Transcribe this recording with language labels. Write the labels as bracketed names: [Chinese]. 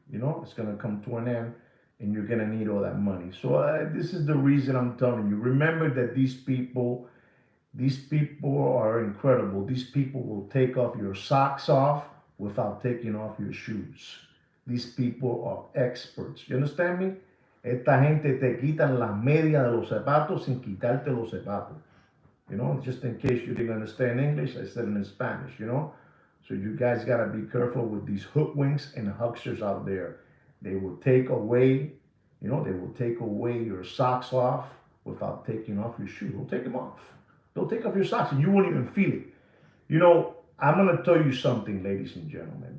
[English] It's gonna come to an end, and you're gonna need all that money. So this is the reason I'm telling you. Remember that these people are incredible. These people will take off your socks off without taking off your shoes. These people are experts. You understand me? [Spanish] Esta gente te quitan las medias de los zapatos sin quitarte los zapatos. [English] Just in case you didn't understand English, I said it in Spanish, So you guys gotta be careful with these hoodwinks and hucksters out there. They will take away, your socks off without taking off your shoes. They'll take them off. They'll take off your socks and you won't even feel it. I'm going to tell you something, ladies and gentlemen.